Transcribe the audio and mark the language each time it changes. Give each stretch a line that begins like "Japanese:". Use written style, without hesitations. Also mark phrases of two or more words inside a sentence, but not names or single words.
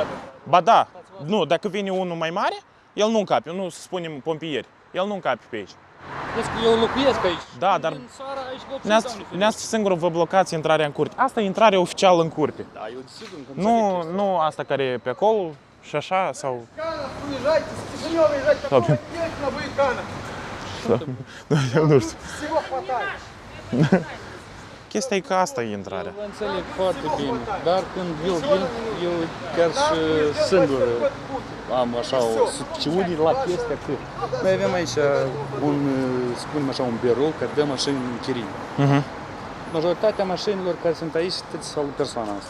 Romanian: Ba da, nu, dacă vine unul mai mare, el nu încape, nu să spunem pompieri, el nu încape pe aici. Vezi că eu locuiesc aici. Da, dar Din seara aici dumneavoastră singur vă blocați intrarea în curte. Asta e intrarea oficială în curte. Da, eu desigur că Nu asta care e pe acolo și așa sau...
Russian: Уезжайте, с Кишинева езжайте, какого есть на Буйкана.
Romanian: Eu nu știu.
Russian: Всего хватает.
Romanian: Chestia e că asta e intrarea. Vă înțeleg foarte bine, dar când eu vin, eu chiar și singur am așa o succesiune la chestia că noi avem aici spunem așa, un birou care dă mașini în chirie. Majoritatea mașinilor care sunt aici sunt al persoana asta.